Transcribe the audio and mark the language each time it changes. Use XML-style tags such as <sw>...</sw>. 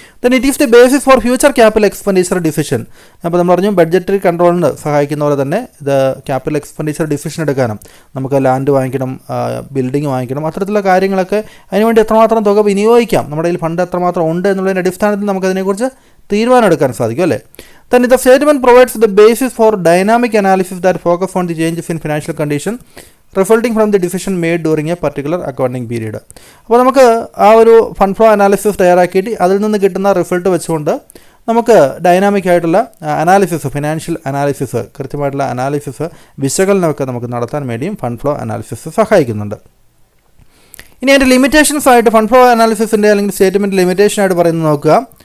<en>Then it is the basis for future capital expenditure decision.</en> <ml>അപ്പോൾ നമ്മൾ പറഞ്ഞു budgetary കൺട്രോളിന് സഹായിക്കുന്ന പോലെ തന്നെ ഇത് ക്യാപിറ്റൽ എക്സ്പെൻഡിച്ചർ ഡിസിഷൻ എടുക്കാനും, നമുക്ക് ലാൻഡ് വാങ്ങിക്കണം, ബിൽഡിംഗ് വാങ്ങിക്കണം, അത്തരത്തിലുള്ള കാര്യങ്ങളൊക്കെ അതിനുവേണ്ടി എത്രമാത്രം തുക വിനിയോഗിക്കാം, നമ്മുടെ കയ്യിൽ ഫണ്ട് എത്രമാത്രം ഉണ്ട് എന്നുള്ളതിൻ്റെ അടിസ്ഥാനത്തിൽ നമുക്കതിനെക്കുറിച്ച് തീരുമാനം എടുക്കാൻ സാധിക്കും അല്ലേ.</ml> <en>Then the statement provides the basis for dynamic analysis that focus on the changes in financial condition resulting from the decision made during a particular accounting period.</en> <ml>അപ്പോൾ നമുക്ക് ആ ഒരു ഫണ്ട് ഫ്ലോ അനാലിസിസ് തയ്യാറാക്കിയിട്ട് അതിൽ നിന്ന് കിട്ടുന്ന റിസൾട്ട് വെച്ചുകൊണ്ട് നമുക്ക് dynamic ആയിട്ടുള്ള അനാലിസിസ്, ഫിനാൻഷ്യൽ അനാലിസിസ്, കൃത്യമായിട്ടുള്ള അനാലിസിസ്, വിശകലനമൊക്കെ നമുക്ക് നടത്താൻ വേണ്ടിയും ഫണ്ട് ഫ്ലോ അനാലിസിസ് സഹായിക്കുന്നുണ്ട്. ഇനി അതിൻ്റെ ലിമിറ്റേഷൻസ് ആയിട്ട് ഫണ്ട് ഫ്ലോ അനാലിസിസിൻ്റെ അല്ലെങ്കിൽ സ്റ്റേറ്റ്മെൻറ്റ് ലിമിറ്റേഷൻ ആയിട്ട് പറയുന്നത് നോക്കുക.</ml>